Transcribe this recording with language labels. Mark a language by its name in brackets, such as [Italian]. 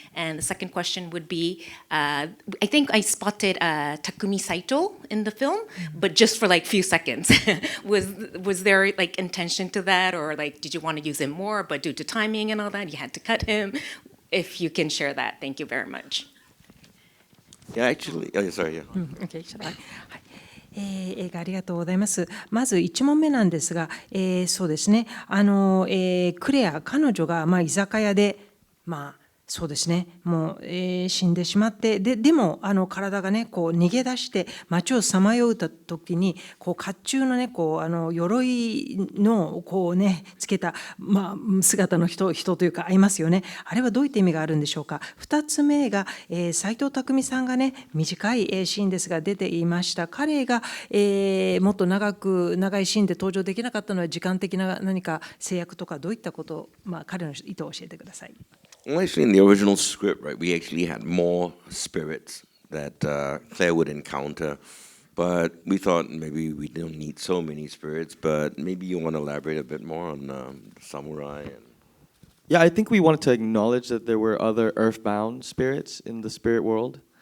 [English] And the second question would be, I think I spotted Takumi Saito in the film, but just for like few seconds. Was there like intention to that, or like did you want to use him more, but due to timing and all that, you had to cut him? If you can share that, thank you very much. Yeah, actually, sorry, yeah. Okay, shall I? [Japanese] 映画ありがとうございます。まず1問目なんですが、そうですね、クレア彼女が居酒屋でそうですね、もう、死んでしまって、でも体がねこう逃げ出して街をさまようた時にこう甲冑のねこう鎧のこうねつけた、姿の人というかいますよね。あれはどういった意味があるんでしょうか。2つ目が、斎藤工さんがね短いシーンですが出ていました。彼が、もっと長いシーンで登場できなかったのは時間的な何か制約とかどういったこと、彼の意図を教えてください。 [English] Well, actually, in the original script, right, we actually had more spirits that Claire would encounter, but we thought maybe we don't need so many spirits. But maybe you want to elaborate a bit more on samurai. Yeah, I think we wanted to acknowledge that there were other earthbound spirits in the spirit world.